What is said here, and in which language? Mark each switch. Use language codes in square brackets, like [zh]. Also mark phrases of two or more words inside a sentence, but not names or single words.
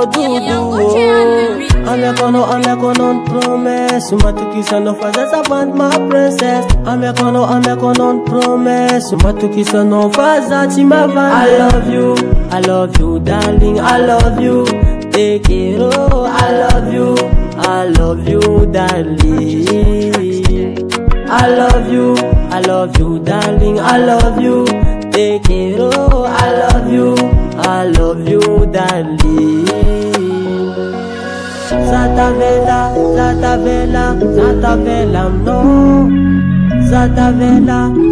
[mg] dudu Amiako anao ny promesse Matokisa anao fa zazavandy ma princesse Amiako anao ny promesse Matokisa anao fa za tsy mavandy [en] I love you darling, I love you [es] Te quiero, [en] I love you darling I love you darling, I love you [es] Te quiero, [en] I love you darling [mg] Zatavela no Zatavela